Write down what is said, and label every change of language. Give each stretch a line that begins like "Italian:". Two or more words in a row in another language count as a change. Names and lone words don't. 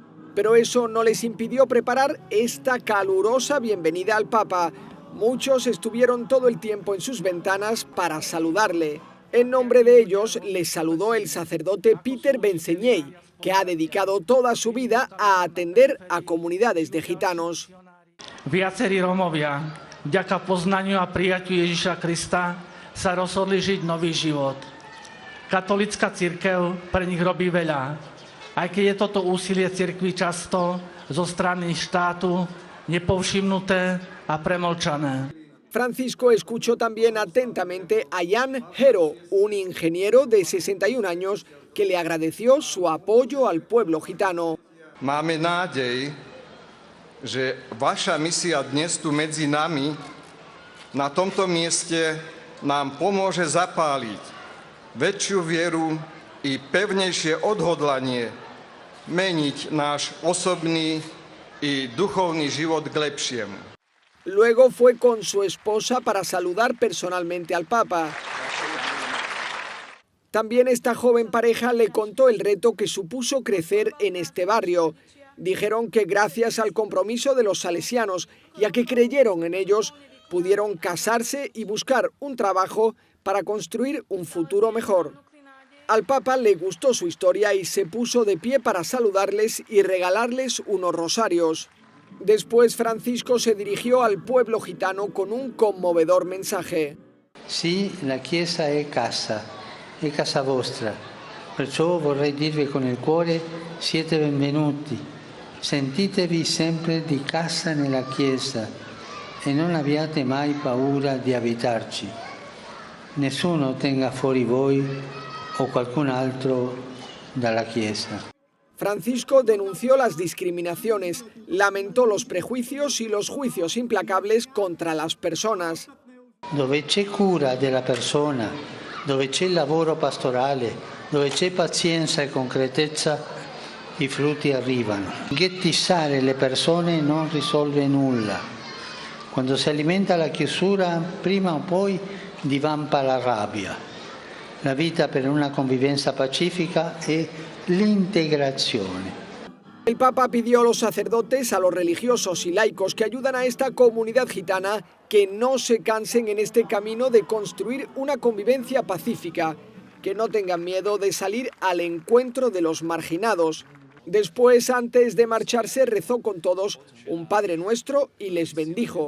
Spanish: Pero eso no les impidió preparar esta calurosa bienvenida al Papa. Muchos estuvieron todo el tiempo en sus ventanas para saludarle. En nombre de ellos les saludó el sacerdote Peter Benseñei, que ha dedicado toda su vida a atender a comunidades de gitanos.
Slovak: Viacerí Rómovia, vďaka poznaniu a prijatiu Ježiša Krista, sa rozhodli žiť nový život. Katolícka cirkev pre nich robí veľa, aj keď je toto úsilie cirkvi často zo strany štátu nepovšimnuté a premlčané.
Spanish: Francisco escuchó también atentamente a Jan Hero, un ingeniero de 61 años que le agradeció su apoyo al pueblo gitano.
Slovak: Máme nádej, že vaša misia dnes tu medzi nami na tomto mieste nám pomôže zapáliť väčšiu vieru i pevnejšie odhodlanie meniť náš osobný i duchovný život k lepšiemu.
Spanish: Luego fue con su esposa para saludar personalmente al Papa. También esta joven pareja le contó el reto que supuso crecer en este barrio. Dijeron que gracias al compromiso de los salesianos y a que creyeron en ellos, pudieron casarse y buscar un trabajo para construir un futuro mejor. Al Papa le gustó su historia y se puso de pie para saludarles y regalarles unos rosarios. Después Francisco se dirigió al pueblo gitano con un conmovedor mensaje.
Italian: Sì, la Chiesa è casa vostra. Perciò vorrei dirvi con il cuore, siete benvenuti. Sentitevi sempre di casa nella Chiesa e non abbiate mai paura di abitarci. Nessuno tenga fuori voi o qualcun altro dalla Chiesa.
Spanish: Francisco denunció las discriminaciones, lamentó los prejuicios y los juicios implacables contra las personas.
Italian: Dove c'è cura della persona, dove c'è lavoro pastorale, dove c'è pazienza e concretezza, i frutti arrivano. Ghettizzare le persone non risolve nulla. Quando si alimenta la chiusura, prima o poi divampa la rabbia. La vita per una convivenza pacifica è l'integrazione.
Spanish: El Papa pidió a los sacerdotes, a los religiosos y laicos que ayudan a esta comunidad gitana que no se cansen en este camino de construir una convivencia pacífica, que no tengan miedo de salir al encuentro de los marginados. Después, antes de marcharse, rezó con todos un Padre Nuestro y les bendijo.